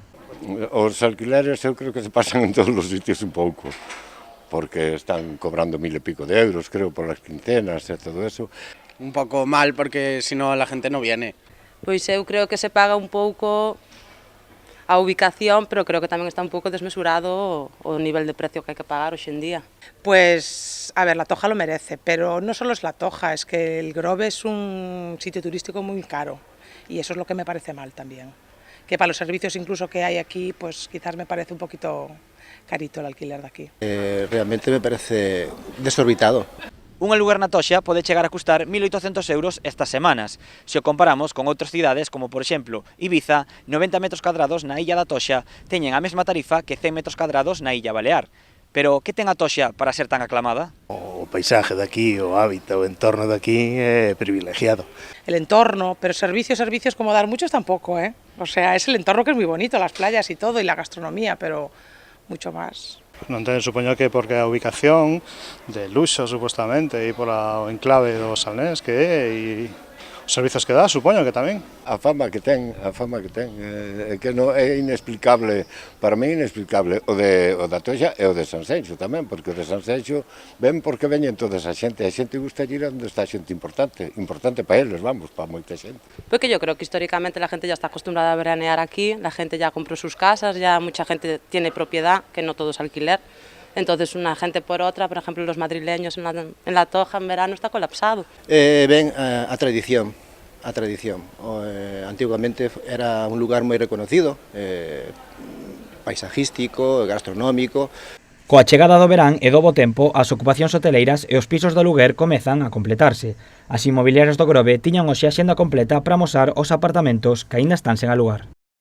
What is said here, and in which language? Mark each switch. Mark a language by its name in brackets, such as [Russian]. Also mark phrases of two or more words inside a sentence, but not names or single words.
[Galician] Os alquileres eu creo que se pasan en todos os sitios un pouco, porque están cobrando 1.000 e pico de euros, creo, [Spanish] por las quincenas [Galician] e todo eso. Un pouco [Spanish] mal, porque si no la gente no viene. [Galician] Pois eu creo que se paga un pouco a ubicación, pero creo que tamén está un pouco desmesurado o nivel de precio que hai que pagar hoxe en día. [Spanish] Pues, a ver, La Toja lo merece, pero no solo es La Toja, es que el Grove es un sitio turístico muy caro y eso es lo que me parece mal también. Que para los servicios incluso que hay aquí, pues quizás me parece un poquito carito el alquiler de aquí. Realmente me parece desorbitado. [Galician] Un lugar na Toxa pode chegar a custar 1.800 euros estas semanas, se o comparamos con outras cidades como, por exemplo, Ibiza, 90 metros cadrados na Illa da Toxa teñen a mesma tarifa que 100 metros cadrados na Illa Balear. Pero que ten a Toxa para ser tan aclamada? O paisaje de aquí, o hábitat, o entorno de aquí é privilegiado. [Spanish] El entorno, pero servicios como dar muchos tampoco, ¿eh? O sea, es el entorno que es muy bonito, las playas y todo, y la gastronomía, pero mucho más. [Galician] Non ten, supoño que porque a ubicación de luxo, supostamente, e pola o enclave do Salnés que é, e os servizos que dá, supoño que tamén. A fama que ten, que non é inexplicable, [Spanish] para mí [Galician] inexplicable, o da Toxa e o de Sanxenxo tamén, porque o de Sanxenxo ven porque veñen toda esa xente gusta ir onde está xente importante para eles, vamos, para moita xente. [Spanish] Porque yo creo que históricamente la gente ya está acostumbrada a veranear aquí, la gente ya compró sus casas, ya mucha gente tiene propiedad, que no todo es alquiler. Entonces una gente por otra, por ejemplo los madrileños en la Toja en verano está colapsado. [Galician] Ven a tradición. [Spanish] Antiguamente era un lugar moi reconocido, paisajístico, gastronómico. [Galician] Coa chegada do verán e do bo tempo, as ocupacións hoteleiras e os pisos de aluguer comezan a completarse. As inmobiliarias do Grove tiñan hoxe a xenda completa para amosar os apartamentos que aínda están sen alugar.